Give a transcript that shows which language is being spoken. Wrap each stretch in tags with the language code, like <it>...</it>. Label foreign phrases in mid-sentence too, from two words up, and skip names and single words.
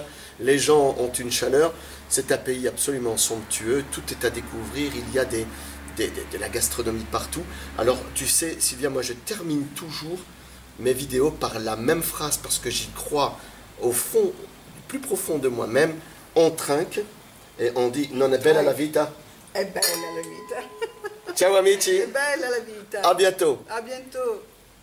<fr>Les gens ont une chaleur. C'est un pays absolument somptueux. Tout est à découvrir. Il y a de la gastronomie partout. Alors, tu sais, Sylvia, moi je termine toujours mes vidéos par la même phrase parce que j'y crois au fond, plus profond de moi-même. On trinque et on dit</fr> <it>non è bella la vita. È bella la vita. Ciao amici, È bella la vita.</it> <fr>à bientôt. À bientôt.</fr>